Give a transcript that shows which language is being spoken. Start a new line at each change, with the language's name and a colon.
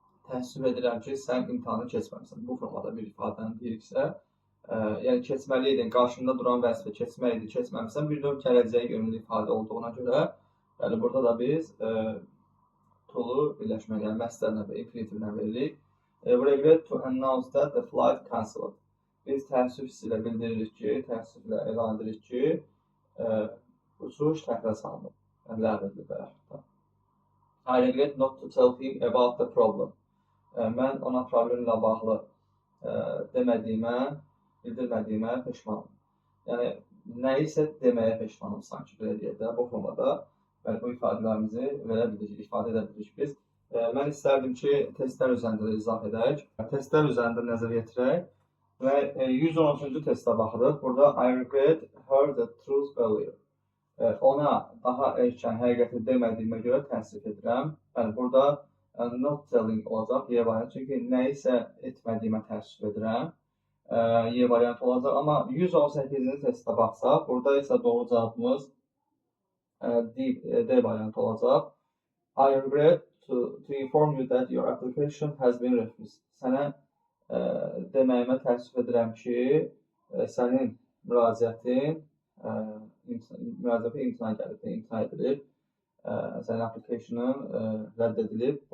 Azerbaijani: Təəssüf edirəm ki, sən imtahanı keçməmisən. Bu formada bir ifadəni deyiriksə, yəni keçməliydin, qarşında duran vəzifə keçmək idi, keçməmisən, bir növ gələcəyə yönlü ifadə olduğuna görə, yəni burada da biz to-lu birləşmək, yəni məstərlə və infinitivlə veririk.
English: Regret to announce that the flight cancelled.
Azerbaijani: Biz təəssüf hissi ilə bildiririk ki, təəssüflə elan edirik ki, uçuş təxirə salınıb, yəni ləğv edilir və yaxud da.
English: I regret not to tell him about the problem.
Azerbaijani: Mən ona problemlə bağlı demədiyimə, bildirmədiyimə peşmanam. Yəni, nəyisə deməyə peşmanam sanki, belə deyək də, bu formada bu ifadələrimizi verə bilirik, ifadə edə bilirik biz. Mən istərdim ki, testlər üzərində də izah edək. Testlər üzərində nəzər yetirək və 113-cü testə baxırıq. Burada
English: I regret heard the truth earlier.
Azerbaijani: Ona daha erkən həqiqəti demədiyimə görə təəssüf edirəm. Yəni, burada
English: not telling
Azerbaijani: olacaq, Y variantı. Çünki nəyisə etmədiyimə təəssüf edirəm. Y variantı olacaq. Amma 118-ci testə baxsaq, burada isə doğru cavabımız D variantı olacaq.
English: I regret to inform you that your application has been refused.
Azerbaijani: Sənə deməyimə təəssüf edirəm ki, sənin müraciətin imtina gəlib, imtina edilib, sənin application'ın rədd edilib.